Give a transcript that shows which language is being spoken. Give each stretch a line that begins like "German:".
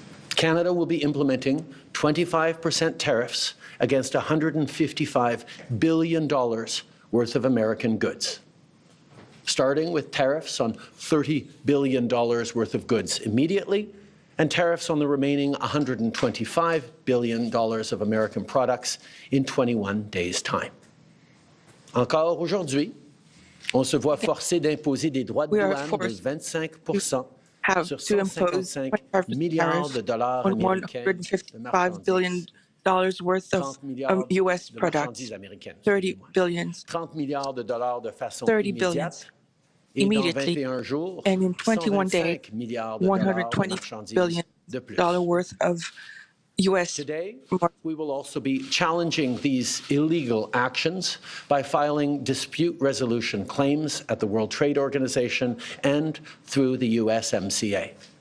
English: Canada will be implementing 25% tariffs against $155 billion worth of American goods, starting with tariffs on $30 billion worth of goods immediately, and tariffs on the remaining $125 billion of American products in 21 days' time.
French: Encore aujourd'hui, on se voit forcé d'imposer des droits de douane de 25% sur 155 milliards de dollars américains de marchandises.
English: $155 billion worth of U.S. products, 30 billion,
French: 30 milliards de dollars de façon
English: 30 billion immediately, and in 21 days, $120 billion worth of U.S. Today, we will also be challenging these illegal actions by filing dispute resolution claims at the World Trade Organization and through the USMCA.